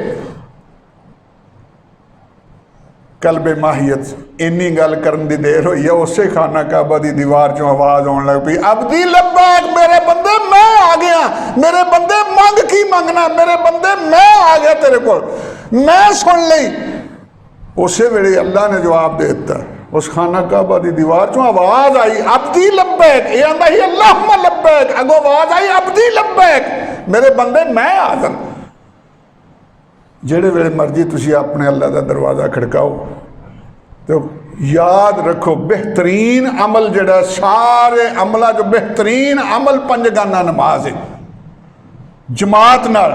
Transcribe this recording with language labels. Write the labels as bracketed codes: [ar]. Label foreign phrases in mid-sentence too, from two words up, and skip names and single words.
[pa] کلبے ماہیت اینی گل کرن دی دیر ہوئی ہے، اوسے خانہ کعبہ کی دیوار چوں آواز آون لگ پئی, [ar] عبدي لبيك, [pa] میرے بندے میں آ گیا، میرے بندے منگنا میرے بندے، میں آ گیا تیرے کو، میں سن لئی. اس ویلے اللہ نے جواب دے دتا۔ اس خانہ کعبہ کی دیوار چوں آواز آئی, [ar] عبدي لبيك. [pa] ایہہ آندا ہی [ar] اللهم لبيك, [pa] اگوں آواز آئی [ar] عبدي لبيك, [pa] میرے بندے میں حاضر. جیہڑے ویلے مرضی تسی اپنے اللہ کا دروازہ کھڑکاؤ، تو یاد رکھو بہترین عمل جیہڑا سارے عملوں جو بہترین عمل پنجگانہ نماز ہے جماعت نال.